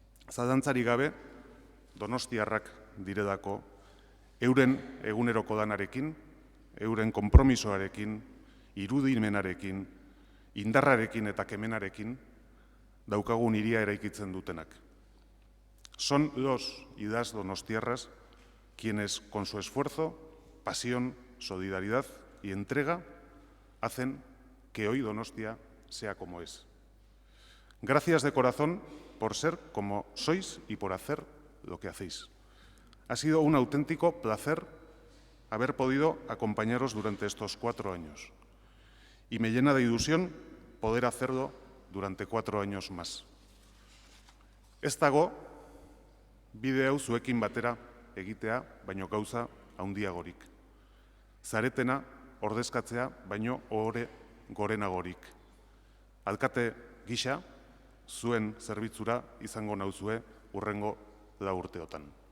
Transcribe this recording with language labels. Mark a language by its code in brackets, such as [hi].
[eu] Zalantzarik gabe, Donostiarrak diredako euren eguneroko lanarekin, euren konpromisoarekin, irudimenarekin, indarrarekin eta kemenarekin daukagun hiria eraikitzen dutenak. [es] Son los y las donostiarras quienes con su esfuerzo, pasión, solidaridad y entrega hacen que hoy Donostia sea como es. Gracias de corazón por ser como sois y por hacer lo que hacéis. Ha sido un auténtico placer haber podido acompañaros durante estos 4 años y me llena de ilusión poder hacerlo durante 4 años más. [eu] Ez dago bide hau zuekin batera egitea baino gauza handiagorik. Zaretena ordezkatzea baino ohore gorenagorik. Alkate gisa, zuen zerbitzura izango nauzue hurrengo 4 urteotan.